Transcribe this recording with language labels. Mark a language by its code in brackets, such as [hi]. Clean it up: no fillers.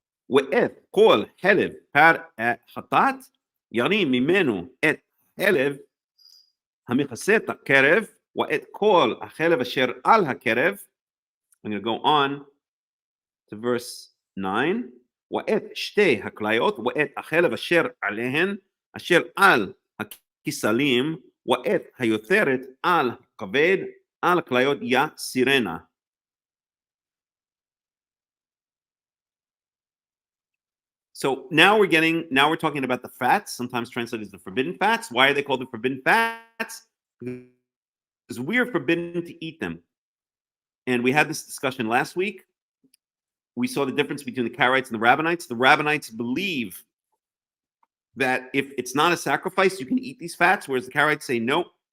[he] ואת כל חלב חטאת ירים ממנו את חלב המכסה את הקרב ואת כל החלב אשר על הקרב. [en] I'm going to go on to verse 9. [he] ואת שתי הכליות ואת החלב אשר עליהן אשר על הכסלים ואת היותרת על הכבד על הכליות יסירנה. [en] So now we're talking about the fats, sometimes translated as the forbidden fats. Why are they called the forbidden fats? Because we are forbidden to eat them. And we had this discussion last week. We saw the difference between the Karaites and the Rabbinites. The Rabbinites believe that if it's not a sacrifice, you can eat these fats, whereas the Karaites say no.